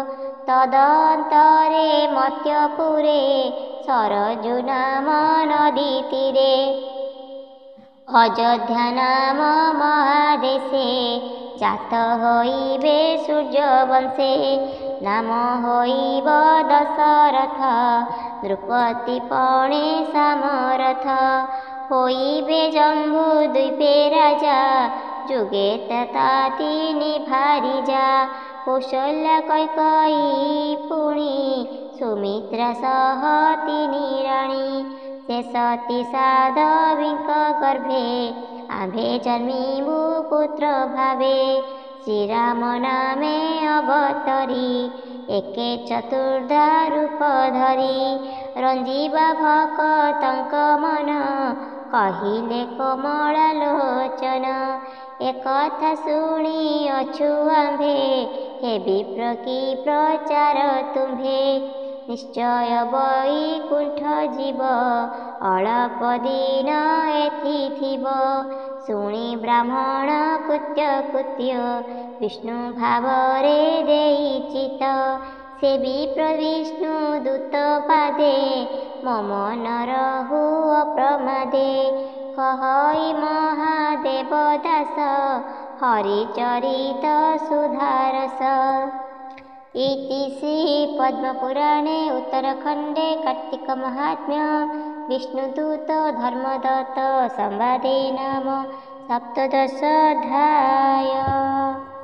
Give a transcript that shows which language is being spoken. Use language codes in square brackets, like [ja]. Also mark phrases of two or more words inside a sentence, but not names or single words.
[or] ତଦନ୍ତରେ ମର୍ତ୍ତ୍ୟପୁରେ ସରଜୁ ନାମ ନଦୀ ତୀରେ ଅଯୋଧ୍ୟା ନାମ ମହାଦେଶେ ଜାତ ହୋଇବେ ସୂର୍ଯ୍ୟବଂଶେ ନାମ ହୋଇବ ଦଶରଥ ଦ୍ରୁପଦୀ ପଣେ ସମରଥ ହୋଇବେ ଜମ୍ବୁ ଦ୍ୱୀପେ ରାଜା ଜୁଗେ ତଥା ତିନି ଭାରିଜା କୌଶଲ୍ୟା କୈକେୟୀ ପୁଣି ସୁମିତ୍ରା ସହ ତିନି ରାଣୀ ସେ ସତୀ ସାଧ୍ୱୀଙ୍କ ଗର୍ଭେ ଆମ୍ଭେ ଜନ୍ମିବୁ ପୁତ୍ର ଭାବେ ଶ୍ରୀରାମ ନାମେ ଅବତରି ଏକେ ଚତୁର୍ଧା ରୂପ ଧରି ରଞ୍ଜିବା ଭକ୍ତଙ୍କ ମନ କହିଲେ କମଳା ଲୋଚନ ଏକଥା ଶୁଣି ଅଛୁ ଆମ୍ଭେ ହେ ବିପ୍ର କି ପ୍ରଚାର ତୁମ୍ଭେ ନିଶ୍ଚୟ ବୈକୁଣ୍ଠ ଜୀବ ଅଳ୍ପ ଦିନ ଏଥି ଥିବ ଶୁଣି ବ୍ରାହ୍ମଣ କୃତ୍ୟ କୃତ୍ୟ ବିଷ୍ଣୁ ଭାବରେ ଦେଇ ଚିତ ସେ ବିପ୍ର ବିଷ୍ଣୁ ଦୂତ ପାଦେ ମମ ନ ରହୁ ଅପ୍ରମାଦେ କହଇ ମହାଦେବ ଦାସ ହରିଚରିତ ସୁଧାରସ। [sa] इति श्री पद्मपुराणे उत्तरखंडे कार्तिक महात्म्य विष्णुदूत धर्मदत्त संवादे नाम सप्तदशोऽध्यायः।